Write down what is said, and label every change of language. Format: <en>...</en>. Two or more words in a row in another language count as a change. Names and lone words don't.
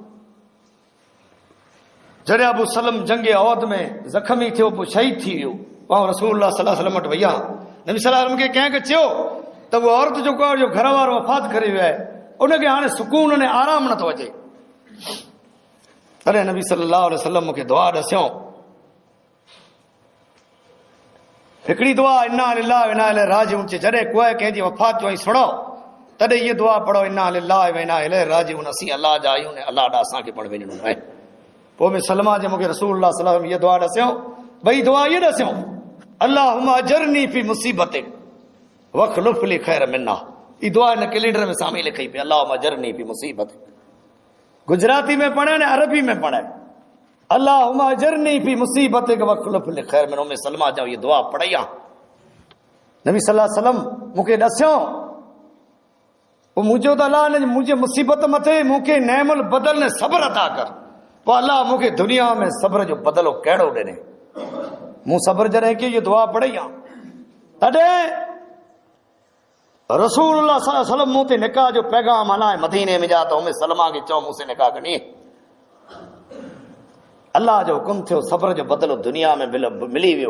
<sd>जॾहिं अबू सलम जंगे औद में ज़ख़्मी थियो, पोइ शहीद थी वियो, पाण</sd> <ar>رسول الله صلى الله عليه وسلم</ar> <sd>वटि वया।</sd> <ar>نبي صلى الله عليه وسلم</ar> <sd>खे कंहिंखे चयो त उहा औरत जेको आहे, जो घर वारो वफ़ात करे वियो आहे, उनखे हाणे सुकून ऐं आराम नथो अचे। तॾहिं</sd> <ar>نبي صلى الله عليه وسلم</ar> <sd>मूंखे दुआ ॾसियो, हिकिड़ी दुआ</sd> <ar>إنا لله وإنا إليه راجعون</ar> <sd>जॾहिं कोई कंहिंजी वफ़ात जो सुणो तॾहिं इहा दुआ पढ़ो,</sd> <ar>إنا لله وإنا إليه راجعون,</ar> <sd>असीं अलाह जा आहियूं ऐं अलाह ॾांहुं असांखे पण वञिणो आहे। पोइ में सलमा जे मूंखे</sd> <ar>رسول الله صلى الله عليه وسلم</ar> <sd>इहा दुआ ॾसियो, ॿई दुआ इहे ॾसियो,</sd> <ar>اللهم أجرني في مصيبتك واخلف لي خير منها.</ar> <sd>ई दुआ हिन कैलेंडर में साम्हूं लिखी पई,</sd> <ar>اللهم أجرني في مصيبتك.</ar> <sd>गुजराती में पढ़े ने अरबी में पढ़े,</sd> <ar>اللهم أجرني في مصيبتك واخلف لي خير منها.</ar> <sd>में सलमा जा ये दुआ पढ़ी आहे,</sd> <ar>نبي صلى الله عليه وسلم</ar> <sd>मूंखे ॾसियो। पोइ मुंहिंजो त अलाह ने मुंहिंजे मुसीबत मथे मूंखे नेमल बदल ने सब्र अता कर। पोइ अलाह मूंखे दुनिया में सब्र जो बदिलो कहिड़ो ॾिने। मूं सब्र जॾहिं की इहा दुआ पढ़ी आहे, तॾहिं</sd> <ar>رسول الله صلى الله عليه وسلم</ar> <sd>मूं ते निकाह जो पैगाम हलाए मदीने में जा त उम्मे सलमा खे चओ मूंसे निकाह करणी। अलाह जो हुकुम थियो, सब्र जो बदिलो दुनिया में मिली वियो।</sd>